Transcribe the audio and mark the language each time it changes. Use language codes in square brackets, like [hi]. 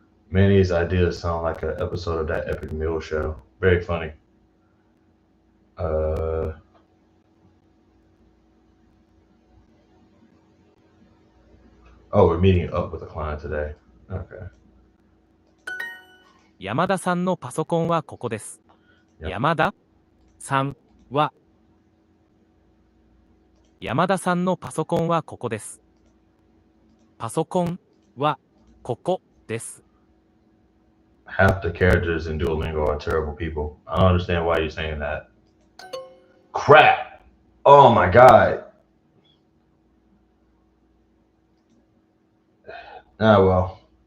[en] Many of these ideas sound like an episode of that Epic Meal show. Very funny. Oh, we're meeting up with a client today. Okay. [ja] 山田さんのパソコンはここです。 [en] Yep. [ja] 山田さんは山田さんのパソコンはここです。パソコンはここです。 [en] Half the characters in Duolingo are terrible people. I don't understand why you're saying that. Crap! Oh my god. Ah, well.